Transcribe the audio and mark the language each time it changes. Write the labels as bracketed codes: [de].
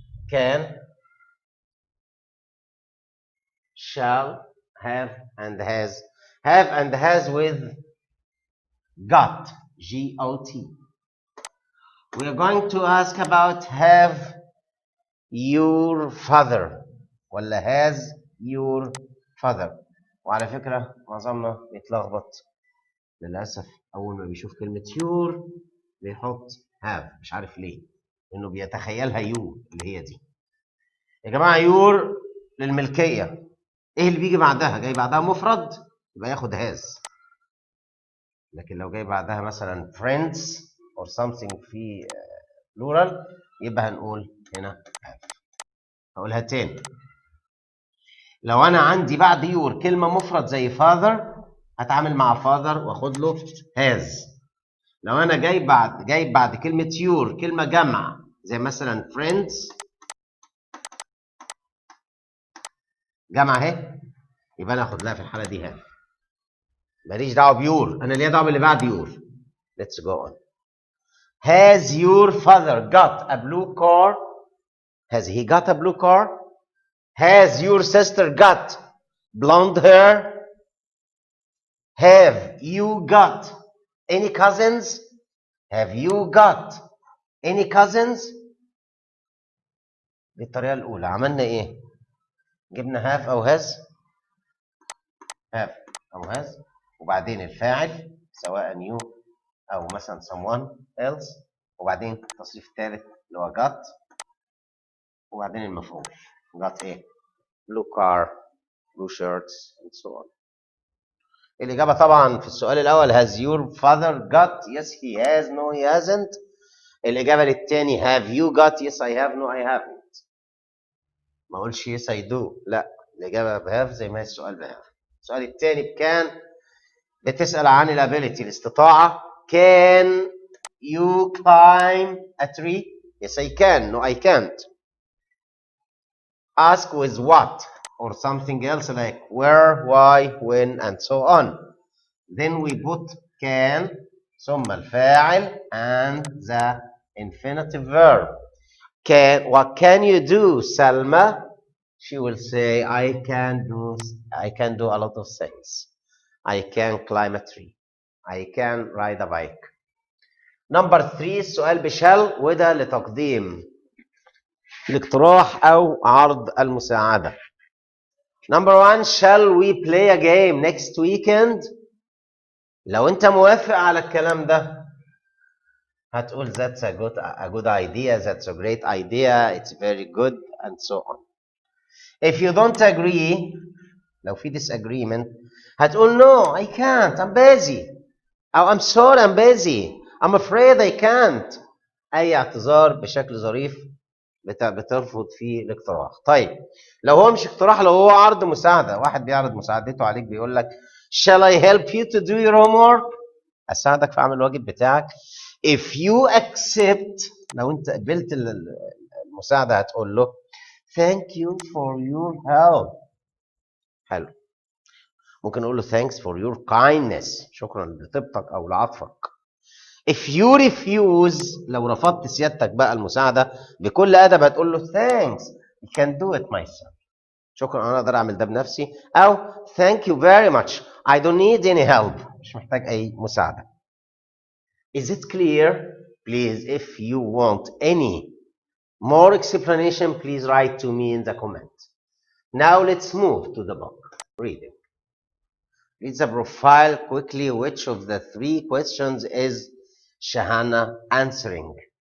[en] Can, shall, have, and has. Have and has with got, G-O-T. We are going to ask about have your father [ar] ولا [en] has your father. [ar] وعلى فكرة معظمنا بيتلخبط للأسف أول ما بيشوف كلمة your بيحط have، مش عارف ليه. انه بيتخيلها يو اللي هي دي. يا جماعه يور للملكيه، ايه اللي بيجي بعدها؟ جاي بعدها مفرد يبقى ياخد هاز. لكن لو جاي بعدها مثلا [en] friends or something [ar] في plural يبقى هنقول هنا have. هقولها تاني. لو انا عندي بعد يور كلمه مفرد زي father هتعامل مع father واخد له has. لو انا جايب بعد كلمه يور كلمه جمع زي مثلا friends جمع اهي، يبقى انا اخد لها في الحاله دي have. ماليش دعوه بيور، انا ليا دعوه باللي بعد يور. [en] let's go on. Has your father got a blue car? Has he got a blue car? Has your sister got blonde hair? Have you got any cousins? Have you got any cousins? [ar] دي الطريقة الأولى. عملنا إيه؟ جبنا have أو has، have أو has، وبعدين الفاعل سواء you أو مثلا someone else، وبعدين التصريف الثالث اللي هو got، وبعدين المفعول. [en] got [ar] إيه؟ [en] blue car, blue shirts and so on. [ar] الإجابة طبعا في السؤال الأول [en] has your father got؟ yes he has, no he hasn't. [ar] الإجابة للتاني [en] have you got؟ yes I have, no I haven't. [ar] ما أقولش yes I do، لا الإجابة بهاف زي ما هي السؤال بهاف. السؤال التاني بكان بتسأل عن الابيليتي الاستطاعة. [en] can you climb a tree؟ yes I can, no I can't. ask with what or something else like where, why, when and so on. Then we put can [ar] ثم الفاعل [en] and the infinitive verb. What can you do, Salma? She will say I can do a lot of things. I can climb a tree. I can ride a bike. [ar] Number 3 السؤال بشال وده لتقديم الاقتراح أو عرض المساعدة. [en] Number 1 shall we play a game next weekend؟ [ar] لو أنت موافق على الكلام ده هتقول [en] that's a good idea, that's a great idea, it's very good and so on. If you don't agree [ar] لو في [en] disagreement هتقول no I can't I'm busy [ar] أو [en] I'm sorry I'm busy I'm afraid I can't. [ar] أي اعتذار بشكل ظريف بترفض فيه الاقتراح. طيب لو هو مش اقتراح، لو هو عرض مساعدة، واحد بيعرض مساعدته عليك بيقول لك [en] shall I help you to do your homework؟ [ar] أساعدك في عمل الواجب بتاعك. [en] If you accept [ar] لو أنت قبلت المساعدة هتقول له [en] thank you for your help. [ar] حلو. ممكن نقول له [en] thanks for your kindness، [ar] شكرا لطيبتك او لعطفك. [en] if you refuse [ar] لو رفضت سيادتك بقى المساعده بكل ادب هتقول له [en] thanks I can do it myself، [ar] شكرا انا اقدر اعمل ده بنفسي، [en] او thank you very much I don't need any help، [ar] مش محتاج اي مساعده. [en] is it clear؟ please if you want any more explanation please write to me in the comment. now let's move to the book reading. Read the profile quickly. Which of the 3 questions is Shahana answering?